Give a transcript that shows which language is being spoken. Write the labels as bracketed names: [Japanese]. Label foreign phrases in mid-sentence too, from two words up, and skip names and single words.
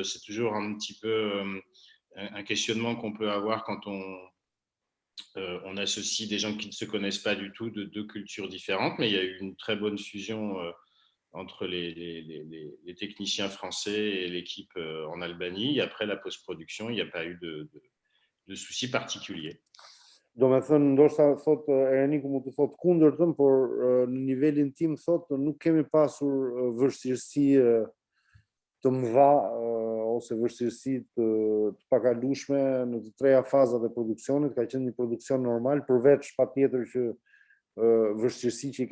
[French] C'est toujours un petit peu un questionnement qu'on peut avoir quand on associe des gens qui ne se connaissent pas du tout de 2 cultures différentes, mais il y a eu une très bonne fusion entre les techniciens français et l'équipe en Albanie. Et après la post-production, il n'y a pas eu de soucis particuliers. [Albanian] Do me thënë, ndoshta thot Ereniku mund të thot kundërtën, por në nivelin tim thot nuk kemi pasur vështirësi të mëdha ose vështirësi të pakalueshme në të 3 fazat e produksionit, ka qenë një produksion normal, përveç patjetër që vështirësi që i